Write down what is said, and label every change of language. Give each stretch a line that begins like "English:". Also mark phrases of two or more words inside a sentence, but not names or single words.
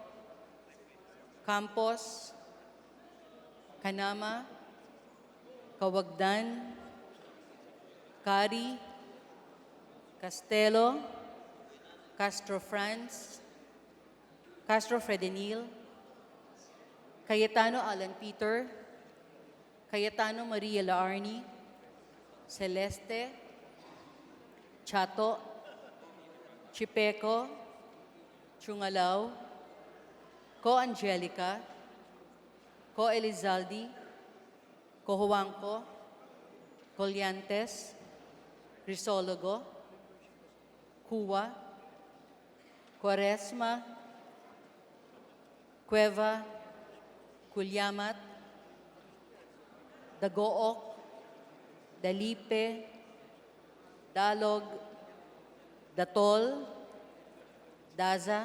Filipino: Campos, Canama, Kawagdan, Cari, Castelo, Castro Franz, Castro Fredenil, Cayetano Alan Peter, Cayetano Maria Laarni, Celeste, Chato, Chipeco, Chungalaw, Co Angelica, Co Elizaldi, Co Juanco, Colliantes, Crisologo, Cuwa, Quaresma, Cueva, Culyamat, Dagook, Dalipe, Dalog, Datol, Daza,